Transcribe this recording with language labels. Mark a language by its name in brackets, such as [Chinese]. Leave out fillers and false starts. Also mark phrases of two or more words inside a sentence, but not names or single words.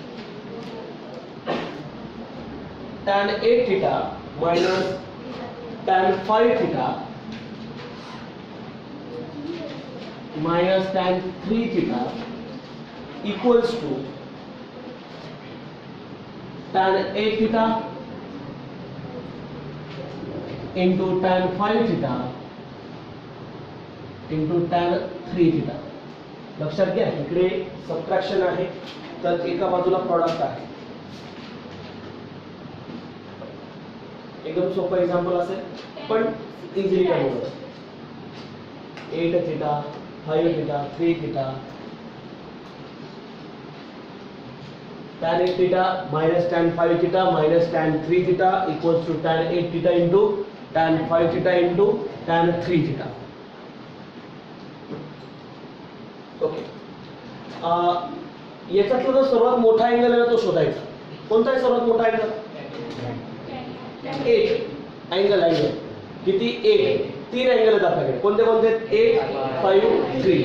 [English] tan A theta minus tan phi theta minus tan 3 theta equals to tan A theta into tan phi theta into tan 3 theta. [Marathi] लक्षात घ्या इकडे सबट्रॅक्शन आहे तर एका बाजूला प्रॉडक्ट आहे. एकदम सोपं एक्झाम्पल असेल पण इझिली कळलं. [English] 8 theta 5 theta 3 theta tan 8 theta minus tan 5 theta minus tan 3 theta equals to tan 8 theta into tan 5 theta into tan 3 theta. [Marathi] ओके. याच्यातला जो सर्वात मोठा अँगल आहे तो शोधायचा. कोणता आहे सर्वात मोठा अँगल. 8 अँगल किती 8. 3 अँगल आहेत आपल्याकडे. कोणते कोणते 8 5 3.